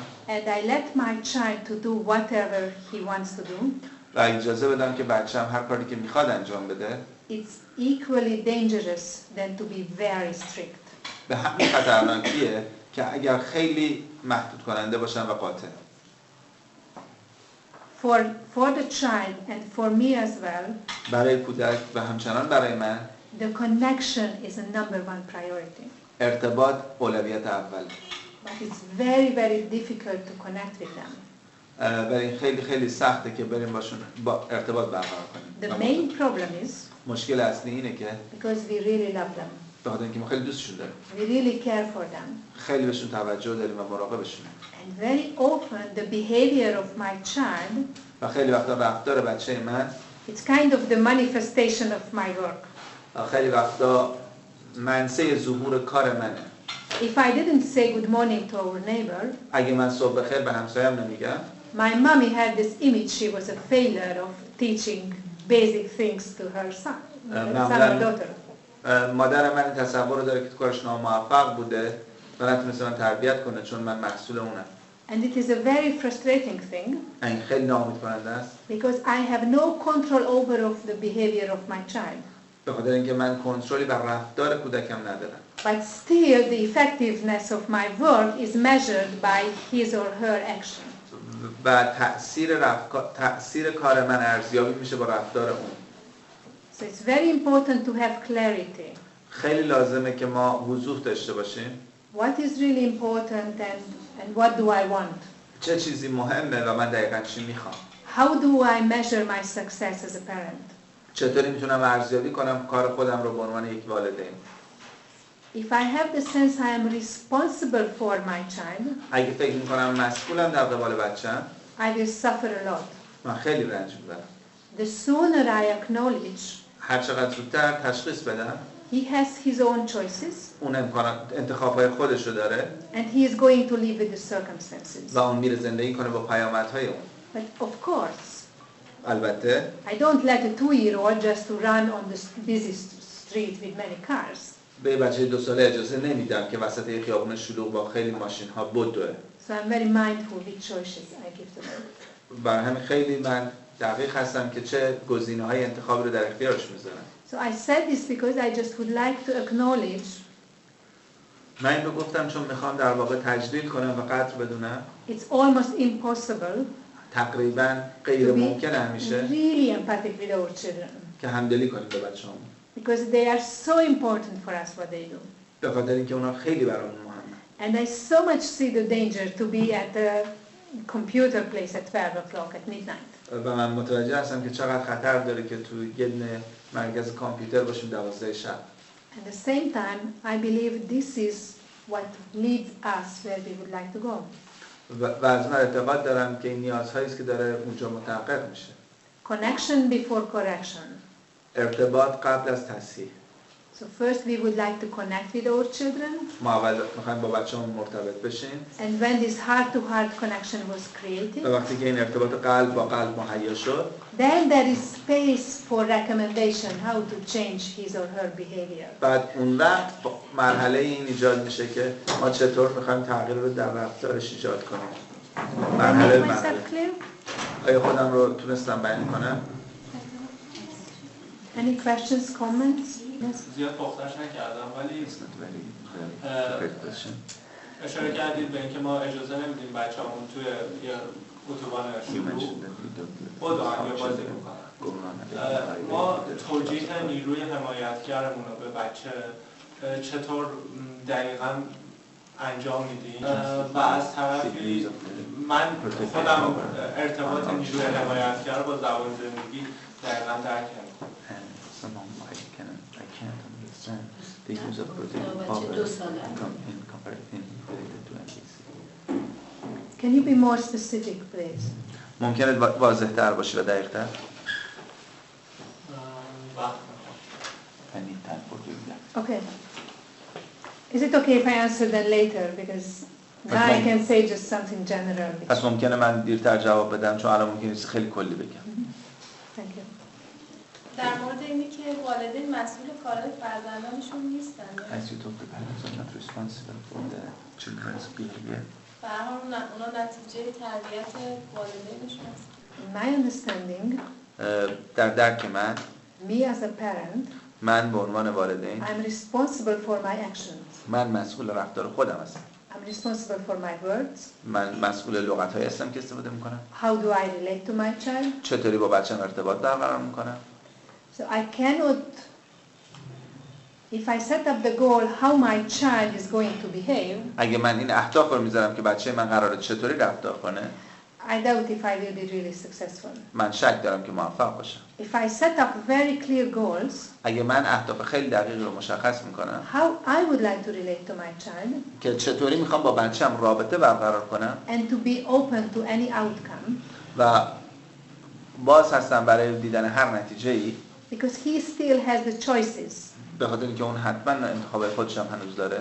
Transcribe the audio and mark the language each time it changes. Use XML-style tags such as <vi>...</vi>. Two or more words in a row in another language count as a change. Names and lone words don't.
<en>and I let my child to do whatever he wants to do,</en> <fa>و اجازه بدم که بچه‌م هر کاری که میخواد انجام بده</fa> <en>it's equally dangerous than to be very strict.</en> <fa>به همین خطرناکیه که اگر خیلی محدود کننده باشن و قاطع</fa> <en>For the child and for me as well,</en> <fa>برای کودک و همچنان برای من</fa> <en>the connection is a number one priority.</en> <fa>ارتباط اولویت اول</fa> <en>But it's very, very difficult to connect with them.</en> <fa>برای خیلی خیلی سخته که بریم باشون با ارتباط برقرار کنیم.</fa> <en>The main problem is</en> <fa>مشکل اصلی اینه که</fa> <en>because we really love them.</en> <fa>به خاطر اینکه ما خیلی دوستشون داریم.</fa> <en>We really care for them.</en> <fa>خیلی بهشون توجه داریم و مراقبشون.</fa> <en>And very often the behavior of my child,</en> <fa>و خیلی وقتا رفتار بچه من</fa> <en>it's kind of the manifestation of my work.</en> <fa>خیلی وقتا منصه ظهور کار منه.</fa> <en>If I didn't say good morning to our neighbor,</en> <fa>اگه من صبح بخیر به همسایم نمیگم</fa> <en>my mommy had this image she was a failure of teaching basic things to her son or daughter.</en> <fa>مادر من این تصور رو داره که تو کارش ناموفق بوده و نتونسته من تربیت کنه چون من محصول اونم.</fa> <en>And it is a very frustrating thing</en> <fa>این خیلی ناامید کننده است</fa> <en>because I have no control over of the behavior of my child.</en> <fa>به خاطر اینکه من کنترلی بر رفتار کودکم ندارم.</fa> <en>But still the effectiveness of my work is measured by his or her action.</en> <fa>و تأثیر کار من ارزیابی میشه با رفتار اون.</fa> <en>So it's very important to have clarity.</en> <fa>خیلی لازمه که ما وضوح داشته باشیم.</fa> <en>What is really important and what do I want?</en> <fa>چه چیزی مهمه و من دقیقاً چی میخوام.</fa> <en>How do I measure my success as a parent?</en> <fa>چطوری میتونم ارزیابی کنم کار خودم رو به عنوان یک والدین.</fa> <en>If I have the sense I am responsible for my child,</en> <fa>اگه فکر میکنم مسئولم در قبال بچه‌م،</fa> <en>I will suffer a lot.</en> <fa>من خیلی رنج میبرم.</fa> <en>The sooner I acknowledge</en> <fa>هر چقدر زودتر تشخیص بدم</fa> <en>he has his own choices</en> <fa>اون انتخاب‌های خودش رو داره</fa> <en>and he is going to live with the circumstances.</en> <fa>و اون میره زندگی کنه با پیامدهای اون.</fa> <en>But of course,</en> <fa>البته</fa> <en>I don't let a 2-year-old just to run on the busy street with many cars.</en> <fa>به بچه 2 ساله اجازه نمیدم که وسط یک خیابون شلوغ با خیلی ماشین ها بدوه.</fa> <en>So I'm very mindful which choices I give to them.</en> <fa>برای همین خیلی من دقیق هستم که چه گزینه‌های انتخابی رو در اختیارش میذارم.</fa> <en>So I said this because I just would like to acknowledge</en> <fa>من این رو گفتم چون میخوام در واقع تجلیل کنم و قدر بدونم</fa> <en>it's almost impossible</en> <fa>تقریبا غیر</fa> <en>to be</en> <fa>ممکن همیشه</fa> <en>really empathic with our children</en> <fa>که همدلی کنیم به بچه‌هامون.</fa> <en>because they are so important for us what they do.</en> <fa>به خاطر اینکه اونا خیلی برامون مهمه.</fa> <en>And I so much see the danger to be at the computer place at 12 o'clock at midnight.</en> <fa>و من متوجه هستم که چقدر خطر داره که تو یه مرکز کامپیوتر باشیم 12 شب.</fa> <en>At the same time, I believe this is what leads us where we would like to go.</en> <fa>و از من اعتقاد دارم که این نیازهایی است که داره اونجا متحقق میشه.</fa> <en>Connection before correction.</en> <fa>ارتباط قبل از تصحیح.</fa> <en>So first we would like to connect with our children.</en> <fa>ما اول می‌خوایم با بچه‌مون مرتبط بشیم.</fa> <en>And when this heart-to-heart connection was created,</en> <fa>و وقتی که این ارتباط قلب با قلب مهیا شد،</fa> <en>then there is space for recommendation how to change his or her behavior.</en> <fa>بعد اون وقت مرحله این ایجاد میشه که ما چطور می‌خوایم تغییر رو در رفتارش ایجاد کنیم. مرحله</fa> <en>Make myself clear?</en> <fa>آیا خودم رو تونستم بیان کنم؟</fa> <en>Any questions, comments? Yes.</en> <fa>زیاد پختش نکردم ولی اشاره کردید به اینکه ما اجازه نمیدیم بچه‌مون توی یه اتوبان شلوغ بدون یا بازی بکنن. ما توجیه نیروی حمایتگرمون رو به بچه چطور دقیقاً انجام میدیم و از طرفی من خودم ارتباط نیروی حمایتگر با زبان زندگی دقیقاً درک نمی‌کنم.</fa> <en>The use of protective power in comparison related to NBC. Can you be more specific, please?</en> <fa>ممکنه واضح تر باشی و دقیق تر؟</fa> <en>I need time for doing that. Okay. Is it okay if I answer then later? Because now I can say just something general.</en> <fa>پس ممکنه من دیرتر جواب بدم چون الان ممکنه چیز خیلی کلی بگم.</fa> <en>Thank you.</en> <fa>در مورد اینی که والدین مسئول کارهای فرزندانشون نیستن.</fa> <en>As you talk, the parents are not responsible for the children's behavior.</en> <fa>به هر حال اونا نتیجه تربیت والدینشون هست.</fa> <en>In my understanding,</en> <fa>در درک من</fa> <en>me as a parent,</en> <fa>من به عنوان والدین</fa> <en>I'm responsible for my actions.</en> <fa>من مسئول رفتار خودم هستم.</fa> <en>I'm responsible for my words.</en> <fa>من مسئول لغت‌هایی هستم که استفاده می‌کنم.</fa> <en>How do I relate to my child?</en> <fa>چطوری با بچه‌م ارتباط برقرار می‌کنم؟</fa> <en>So I cannot, if I set up the goal how my child is going to behave,</en> <fa>اگه من این اهداف رو میذارم که بچه من قراره چطوری رفتار کنه،</fa> <en>I doubt if I will be really successful.</en> <fa>من شک دارم که موفق باشم.</fa> <en>If I set up very clear goals,</en> <fa>اگه من اهداف خیلی دقیق رو مشخص میکنم</fa> <en>how I would like to relate to my child,</en> <fa>که چطوری میخوام با بچه‌م رابطه برقرار کنم</fa> <en>and to be open to any outcome,</en> <fa>و باز هستم برای دیدن هر نتیجه‌ای،</fa> <en>because he still has the choices,</en> <fa>به خاطر اینکه اون حتما انتخاب خودش هم هنوز داره،</fa>